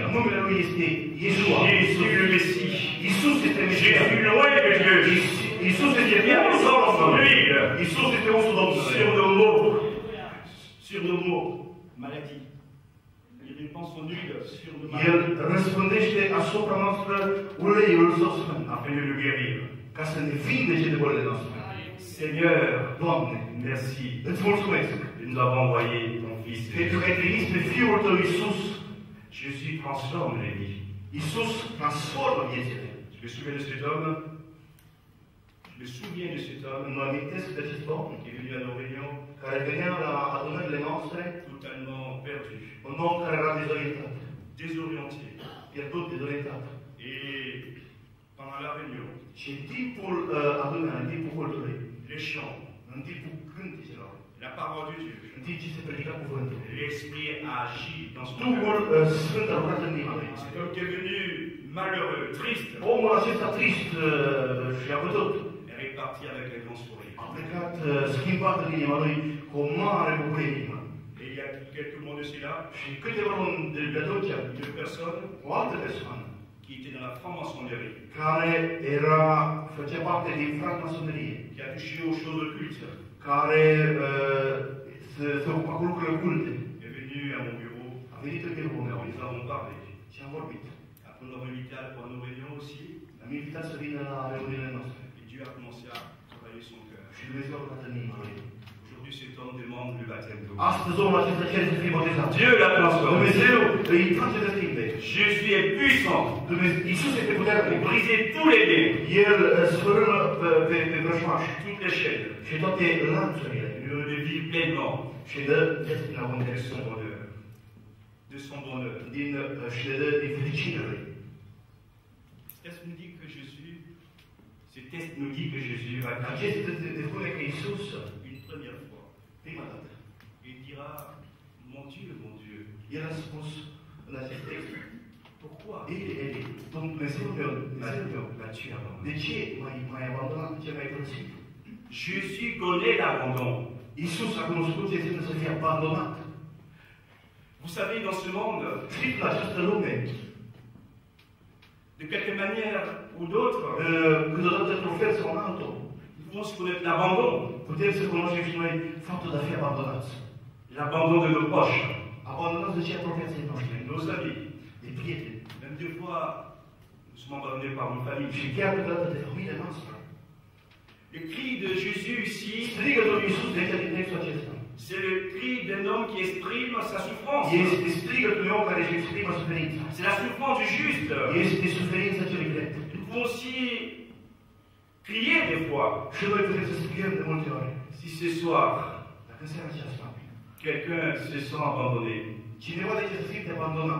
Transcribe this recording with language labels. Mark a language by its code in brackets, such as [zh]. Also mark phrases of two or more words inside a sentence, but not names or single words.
[ro] Numele Lui este Iesua. [fr] Jésus le Messie. [ro] Iisus este Mesia. [fr] Jésus le roi de Dieu. [ro] Iisus este [fr] Il vient [ro] unsul [fr] descendre son [ro] Domnului. [fr] huile [ro] Iisus este unsul Domnului. [fr] sur nos maux, sur nos maux, maladie. Il répand son huile sur nos [ro] El [fr] maladies [ro] răspândește asupra noastră uleiul său sfânt, [fr] afin de nous guérir. [ro] ca să ne vindece de bolile noastre. [fr] Seigneur, [ro] Doamne, [fr] merci [ro] îți mulțumesc [fr] de nous avoir envoyé ton Fils. [ro] pentru că ai trimis pe Fiul Tău Iisus. [fr] Jésus transforme les vies. [ro] Iisus transformă viețile. [fr] Je me souviens de cet homme. Je me souviens de cet homme [ro] Mă amintesc de acest om [fr] qui est venu à nos réunions [ro] care venea la adunările noastre, [fr] totalement perdu, [ro] un om care era dezorientat, [fr] désorienté. [ro] pierdut, dezorientat. [fr] Et pendant la réunion, [ro] Și în timpul adunării, în timpul cultului, [fr] les chants, [ro] în timpul cânticelor, [fr] la parole de Dieu, [ro] în timp ce se predica cuvântul, [fr] l'Esprit a agi dans son [ro] Duhul [fr] cœur. [ro] Sfânt a lucrat în inima lui. [fr] Cet homme qui est venu malheureux, triste, [ro] Omul acesta trist și abătut [fr] est reparti avec un grand sourire. [ro] a plecat schimbat în inima lui cu o mare bucurie în inimă. [fr] Et il y a quelques mois de cela, [ro] Și câteva luni de atunci, [fr] une personne [ro] o altă persoană [fr] qui était dans la franc-maçonnerie, [ro] care făcea parte din francmasonerie, [fr] qui a touché aux choses occultes, [ro] care se ocupa cu lucrurile oculte, [fr] est venu à mon bureau. [ro] a venit în biroul meu [fr] Nous avons parlé. [ro] și am vorbit. [fr] Après, nous l'avons invité pour nos réunions aussi. [ro] Am invitat să vină la reuniunile noastre. [fr] Et Dieu a commencé à travailler son cœur. [ro] Și Dumnezeu a lucrat în inima lui. [fr] Aujourd'hui, cet homme demande le baptême d'eau. [ro] Astăzi omul acesta cere să fie botezat. [fr] Dieu l'a transformé. [ro] Dumnezeu îi face de schimbe. [fr] Jésus est puissant [ro] Iisus este [fr] pour [ro] puternic. [fr] briser tous les dés, [ro] El sfârâmă pe vrăjmași [fr] toutes les chaînes, [ro] și toate lanțurile [fr] de vivre pleinement [ro] și dă viață din [fr] de [ro] abundență, [fr] son bonheur. De son bonheur. [ro] și le dă din fericirea lui. [fr] Ce texte nous dit que Jésus, ce texte nous dit que Jésus va [ro] Acest [fr] cracher [ro] ne spune că Iisus, [fr] une première fois. [ro] prima dată, [fr] Il dira, mon Dieu, [ro] El a spus în acest text, [fr] pourquoi [ro] Eli, Dumnezeu meu, [fr] m'as-tu abandonné? [ro] de ce m-ai abandonat, de ce m-ai părăsit? [fr] Jésus connaît l'abandon. [ro] Iisus a cunoscut ce înseamnă să fie abandonat. [fr] Vous savez, dans ce monde, [ro] Știți, la această lume, [fr] de quelque manière ou d'autre, [ro] câteodată într-un fel sau în altul, [fr] nous pouvons se connaître l'abandon. [ro] putem să cunoaștem și noi faptul de a fi abandonați. [fr] L'abandon de nos proches, [ro] Abandonați de cei apropiații noștri, [fr] de nos amis. [ro] de prieteni. [fr] Même des fois, nous sommes abandonnés par nos familles. [ro] Și chiar câteodată de familia noastră. [fr] Le cri de Jésus ici, [ro] Strigătul Iisus de aici din textul acesta. [fr] c'est le cri d'un homme qui exprime sa souffrance. [ro] Este strigătul meu care își exprimă suferința. [fr] C'est la souffrance du juste. [ro] Este suferința celui drept. [fr] Nous pouvons aussi crier des fois. [ro] Și noi putem să strigăm de multe ori. [fr] Si ce soir, [ro] Dacă în seara aceasta, [fr] quelqu'un se sent abandonné, [ro] cineva de ce se simte abandonat,